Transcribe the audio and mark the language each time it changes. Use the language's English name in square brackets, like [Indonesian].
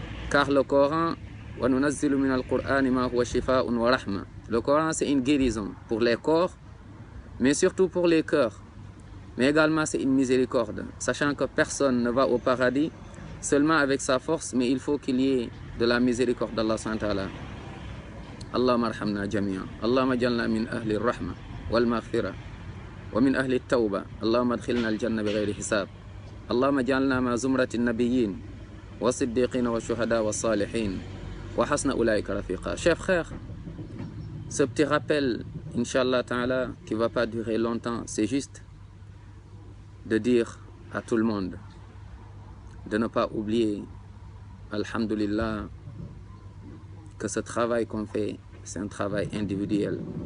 [French] Car le Coran, le Coran c'est une guérison pour les corps, mais surtout pour les cœurs. Mais également c'est une miséricorde, sachant que personne ne va au paradis seulement avec sa force, mais il faut qu'il y ait de la miséricorde d'Allah subhanahu wa ta'ala. [Arabic] اللهم ارحمنا جميعا اللهم اجعلنا من أهل الرحمة والمغفرة ومن أهل التوبة اللهم ادخلنا الجنة بغير حساب اللهم اجعلنا مع زمرة النبيين والصديقين والشهداء والصالحين وحسن أولئك رفيقا. [French] Chers frères, ce petit rappel, Inch'Allah Ta'ala, qui ne va pas durer longtemps, c'est juste de dire à tout le monde de ne pas oublier, alhamdulillah, que ce travail qu'on fait, c'est un travail individuel.